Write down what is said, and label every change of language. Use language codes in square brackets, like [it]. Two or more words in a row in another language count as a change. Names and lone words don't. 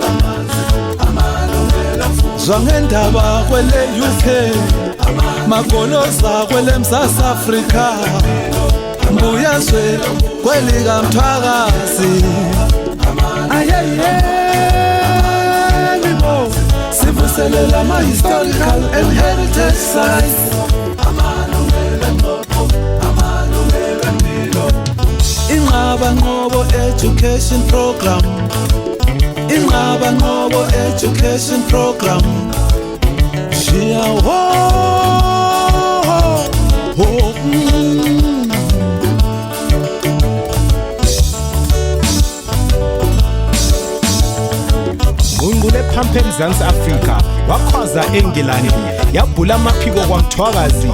[nd] amanzi amalungelo emfundo zwangendaba kwele UK magoloza kwele Mzansi Afrika mbuyazwe kwelika Mthwakazi ayeyebo sivuselela [en] ama-historical and heritage sites [nd] Inqaba Nqobo Education Program Inqaba Nqobo Education Program Jiyawo Ngungule phampe Mzansi Afrika wakhwaza eNgilandi yabhula amaphiko kwaMthwakazi